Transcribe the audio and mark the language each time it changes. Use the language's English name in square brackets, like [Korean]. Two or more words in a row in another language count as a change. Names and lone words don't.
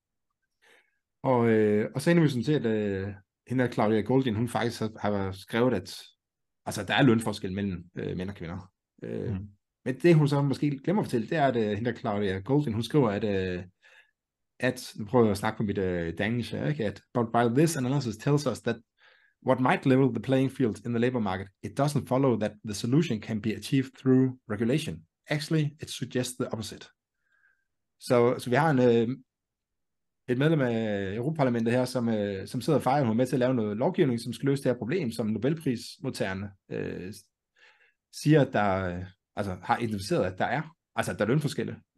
[Danish] Og så ender vi sådan til, at hende Claudia Goldin, hun faktisk har skrevet, at altså, der er lønforskel mellem mænd og kvinder. Men det, hun så måske glemmer at fortælle, det er, at hende Claudia Goldin, hun skriver, at nu prøver jeg at snakke på mit Danish, ikke? [English] At but while this analysis tells us that what might level the playing field in the labor market, it doesn't follow that the solution can be achieved through regulation. Actually, it suggests the opposite. [Danish] Så vi har et medlem af Europaparlamentet her, som sidder og fejrer, hun er med til at lave noget lovgivning, som skal løse det her problem, som Nobelprismodtagerne siger, at der har identificeret, at der er lønforskelle.